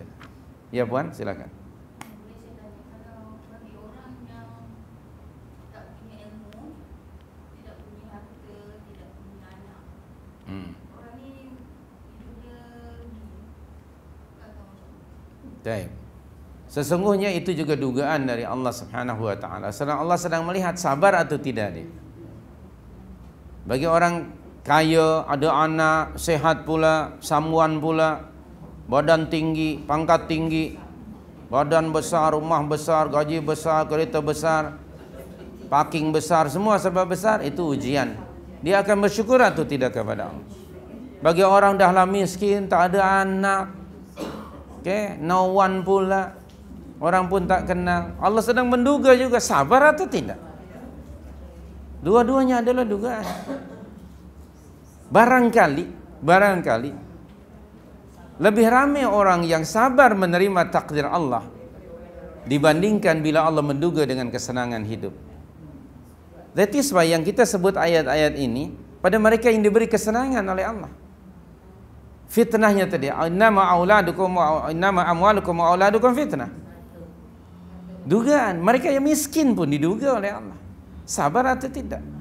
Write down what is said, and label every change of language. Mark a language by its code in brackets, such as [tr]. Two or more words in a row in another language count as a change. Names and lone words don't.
[ms] Ya Puan, silakan. Baik. Sesungguhnya itu juga dugaan dari Allah [ar] سبحانه وتعالى. [ms] Allah sedang melihat sabar atau tidak dia. Bagi orang kaya, ada anak, sehat pula, samuan pula, badan tinggi, pangkat tinggi, Badan besar, rumah besar, gaji besar, kereta besar, parking besar, semua sebab besar, itu ujian. Dia akan bersyukur atau tidak kepada Allah. Bagi orang dahlah miskin, tak ada anak, [en] no one [ms] pula, orang pun tak kenal, Allah sedang menduga juga, sabar atau tidak? Dua-duanya adalah dugaan. Barangkali lebih ramai orang yang sabar menerima takdir Allah dibandingkan bila Allah menduga dengan kesenangan hidup. [en] That is why [ms] yang kita sebut ayat-ayat ini pada mereka yang diberi kesenangan oleh Allah. Fitnahnya tadi, [ar] إنما أموالكم وأولادكم فتنة. [ms] Dugaan, mereka yang miskin pun diduga oleh Allah. Sabar atau tidak?